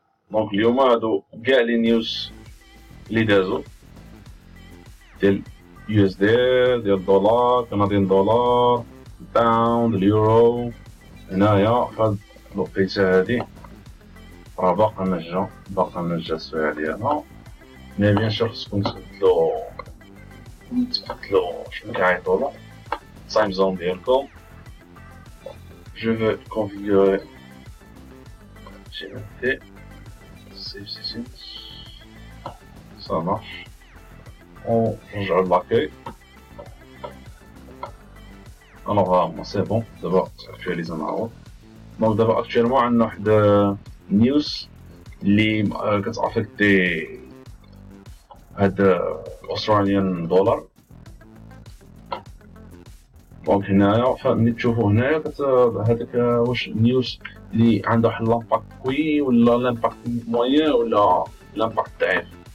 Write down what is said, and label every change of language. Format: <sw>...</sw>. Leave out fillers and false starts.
<ar>دونك اليوم هادو كاع لي نيوز اللي دازو ديال يو اس دي ديال الدولار كنديان دولار الباوند اليورو. هنايا فهاد الوقيته هادي راه باقا ما جا السوايع ديالها.</ar> <fr>مي بيان سور</fr> <ar>خصكم تبدلو شنو كيعيطولو تايم زون ديالكم.</ar> <fr>Je veux configurer GMT,</fr> <en>save settings,</en> <fr>ça marche. On regarde l'accueil. Alors c'est bon, d'abord actualiser</fr> <ar>معاود.</ar> <fr>Donc d'abord actuellement</fr> <ar>عندنا واحد نيوز اللي كتافيكتي هاد الاستراليان دولار. دونك هنايا ملي تشوفو هنايا هذاك واش النيوز اللي عنده واحد لامباكت قوي ولا لامباكت موين ولا لامباكت ضعيف.</ar>